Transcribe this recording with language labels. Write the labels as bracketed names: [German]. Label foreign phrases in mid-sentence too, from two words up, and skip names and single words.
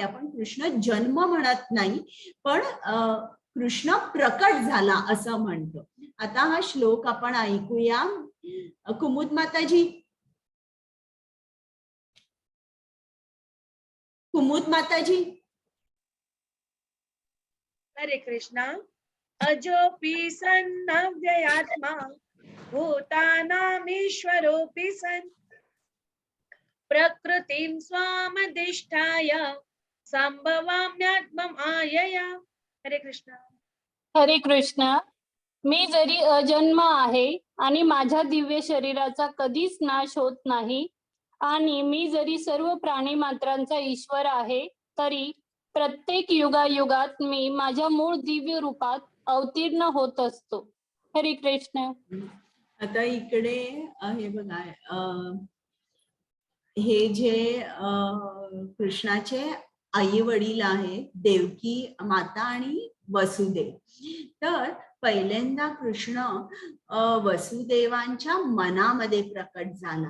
[Marathi] आपण कृष्ण जन्म म्हणत नाही पण कृष्ण प्रकट झाला असं म्हणतो. आता हा श्लोक आपण ऐकूया. कुमुद माताजी. कुमुद माताजी. हरे कृष्णा. [Sanskrit] अजोपि सन्नव्ययात्मा भूतानामीश्वरोऽपि सन् प्रकृतिं स्वामधिष्ठाय संभवाम्यात्मम् आयया. [Marathi] हरे कृष्णा. हरे कृष्ण. मी जरी अजन्म आहे आणि माझ्या दिव्य शरीराचा कधीच नाश होत नाही आणि मी जरी सर्व प्राणी मात्रांचा ईश्वर आहे तरी प्रत्येक युगायुगात मी माझ्या मूळ दिव्य रूपात अवतीर्ण होत असतो. हरे कृष्ण. आता इकडे हे बघा, हे जे कृष्णाचे आई वडील आहेत, देवकी माता आणि वसुदेव. तर पहिल्यांदा कृष्ण वसुदेवांच्या मनामध्ये प्रकट झाला.